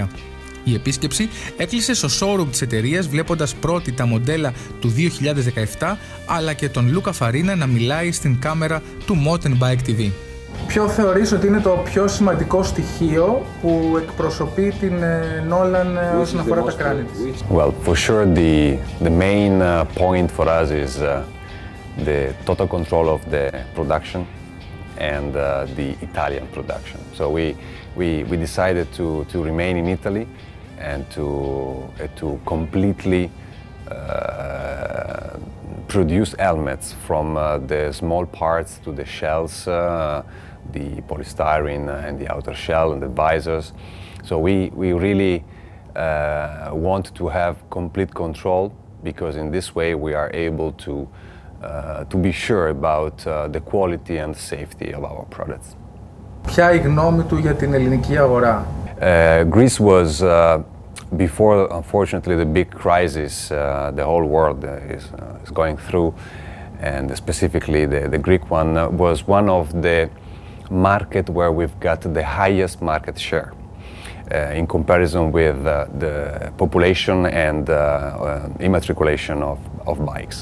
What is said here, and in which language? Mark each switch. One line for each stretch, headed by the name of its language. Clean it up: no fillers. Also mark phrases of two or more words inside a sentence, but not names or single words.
Greek: Η επίσκεψη έκλεισε στο showroom της εταιρείας, βλέποντας πρώτη τα μοντέλα του 2017, αλλά και τον Λούκα Φαρίνα να μιλάει στην κάμερα του Mountain Bike TV. Ποιο θεωρείς ότι είναι το πιο σημαντικό στοιχείο που εκπροσωπεί την Nolan όσον αφορά τα κράνη της?
English: Well, for sure the main point for us is the total control of the production and the Italian production. So we decided to remain in Italy and to completely produce helmets from the small parts to the shells, the polystyrene and the outer shell and the visors. So we really want to have complete control, because in this way we are able to be sure about the quality and safety of our products.
Greek: Ποια η γνώμη του για την ελληνική αγορά?
English: Greece was, before unfortunately the big crisis the whole world is going through, and specifically the Greek one, was one of the market where we've got the highest market share in comparison with the population and immatriculation of bikes.